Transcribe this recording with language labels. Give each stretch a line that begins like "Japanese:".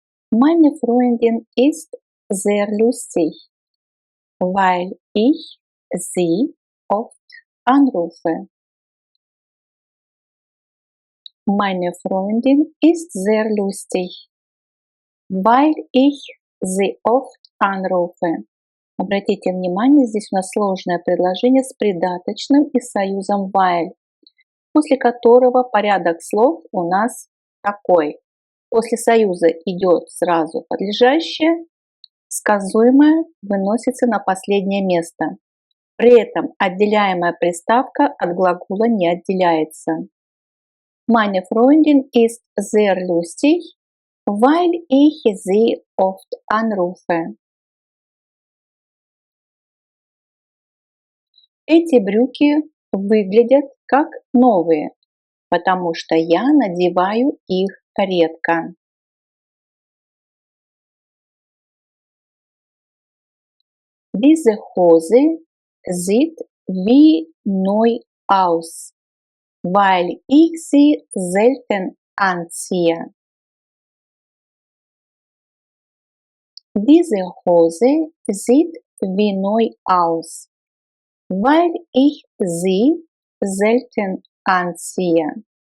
German: Meine Freundin ist sehr lustig, weil ich sie oft anrufe. Meine Freundin ist sehr lustig, weil ich sie oft anrufe.
Russian: Обратите внимание, здесь у нас сложное предложение с придаточным и союзом while, после которого порядок слов у нас такой. После союза идет сразу подлежащее, сказуемое выносится на последнее место. При этом отделяемая приставка от глагола не отделяется.
German: Meine Freundin ist sehr lustig, weil ich sie oft anrufe.
Russian: Эти брюки выглядят как новые, потому что я надеваю их редко.
German: Diese Hose sieht wie neu aus, weil ich sie selten anziehe. Diese Hose sieht wie neu aus, weil ich sie selten anziehe.